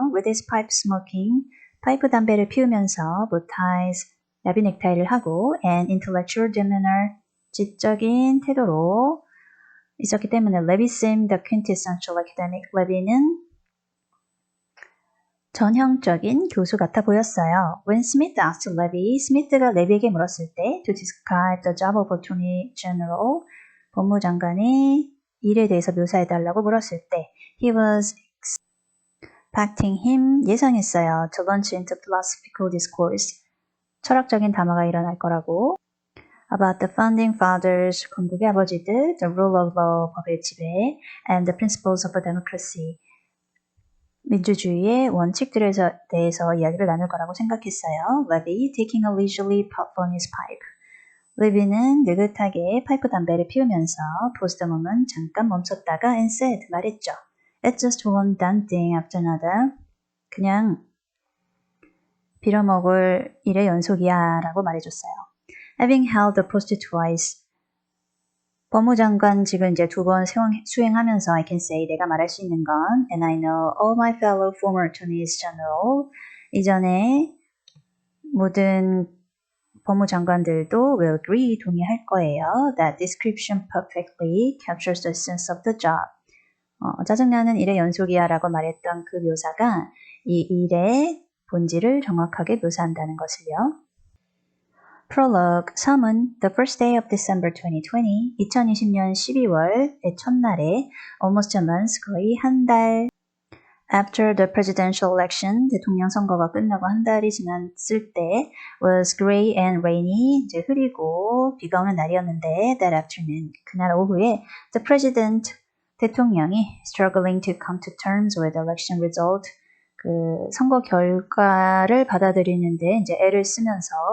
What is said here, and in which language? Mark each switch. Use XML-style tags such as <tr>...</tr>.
<en>With his pipe smoking,</en> <ko>파이프 담배를 피우면서</ko> <en>bow ties,</en> <ko>야비 넥타이를 하고</ko> <en>and intellectual demeanor,</en> <ko>지적인 태도로 있었기 때문에</ko> <en>Levy seemed the quintessential academic.</en> <ko>레비는 전형적인 교수 같아 보였어요.</ko> <en>When Smith asked Levy,</en> <ko>스미트가 레비에게 물었을 때</ko> <en>to describe the job of Attorney General,</en> <ko>법무장관의 일에 대해서 묘사해달라고 물었을 때</ko> <en>he was expecting him,</en> <ko>예상했어요.</ko> <en>to launch into philosophical discourse,</en> <ko>철학적인 담화가 일어날 거라고</ko> <en>about the founding fathers,</en> <ko>건국의 아버지들,</ko> <en>the rule of law,</en> <ko>법의 지배,</ko> <en>and the principles of a democracy,</en> <ko>민주주의의 원칙들에 대해서 이야기를 나눌 거라고 생각했어요.</ko> <en>Levy taking a leisurely puff on his pipe.</en> <ko>레비는 느긋하게 파이프 담배를 피우면서</ko> <en>paused a moment,</en> <ko>잠깐 멈췄다가</ko> <en>and said,</en> <ko>말했죠.</ko> <en>It's just one done thing after another.</en> <ko>그냥 빌어먹을 일의 연속이야 라고 말해줬어요.</ko> <en>Having held the post twice,</en> <ko>법무장관직을 이제 2번 수행하면서</ko> <en>I can say,</en> <ko>내가 말할 수 있는 건</ko> <en>and I know all my fellow former attorneys general,</en> <ko>이전에 모든 법무장관들도</ko> <en>will agree,</en> <ko>동의할 거예요.</ko> <en>That description perfectly captures the essence of the job.</en> <ko>짜증나는 일의 연속이야 라고 말했던 그 묘사가 이 일의 본질을 정확하게 묘사한다는 것을요.</ko> <en>Prologue,</en> <ko>서문,</ko> <en>The first day of December 2020,</en> <ko>2020년 12월의 첫날에</ko> <en>almost a month,</en> <ko>거의 한 달</ko> <en>After the presidential election,</en> <ko>대통령 선거가 끝나고 한 달이 지났을 때</ko> <en>was gray and rainy,</en> <ko>이제 흐리고 비가 오는 날이었는데</ko> <en>that afternoon,</en> <ko>그날 오후에</ko> <en>the president,</en> <ko>대통령이</ko> <en>struggling to come to terms with the election result,</en> <ko>그 선거 결과를 받아들이는데 이제 애를 쓰면서</ko>